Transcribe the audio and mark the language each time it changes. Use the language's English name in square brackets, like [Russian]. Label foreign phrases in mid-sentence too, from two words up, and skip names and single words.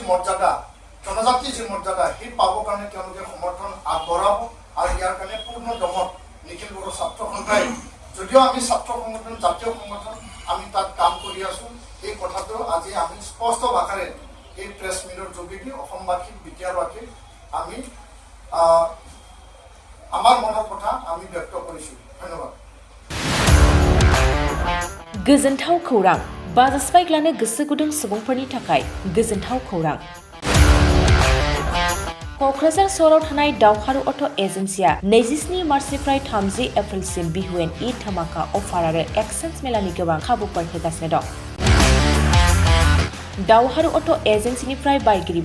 [Assamese] মৰ্যাদা, জনজাতিৰ যি মৰ্যাদা সেই পাবৰ কাৰণে তেওঁলোকে সমৰ্থন আগবঢ়াব আৰু ইয়াৰ কাৰণে পূৰ্ণ দমত নিখিল বড়ো ছাত্ৰ সন্থাই যদিও আমি ছাত্ৰ সংগঠন জাতীয় সংগঠন আমি তাত কাম কৰি আছো এই কথাটো আজি আমি স্পষ্ট ভাষাৰে এই প্ৰেছ মিটৰ যোগেদি অসমবাসী বিদ্যাৰ্থীক আমি আমাৰ মনৰ কথা আমি ব্যক্ত কৰিছো ধন্যবাদ [Bodo] गोजोनथाव खौरां बाजास्पाइक्लानो गोसो गुदुं सुबुंफोरनि थाखाय गोजोनथाव खौरां क'क्राझार सहराव थानाय दावहारु अट' एजेन्सिया 27 मार्चनिफ्राय 30 एप्रिलसिम [English] Bihu and Eid dhamaka offer [Bodo] आरो एक्सचेन्ज मेलानि गोबां खाबुफोर होगासिनो दं दावहारु अट' एजेन्सिनिफ्राय बायगिरि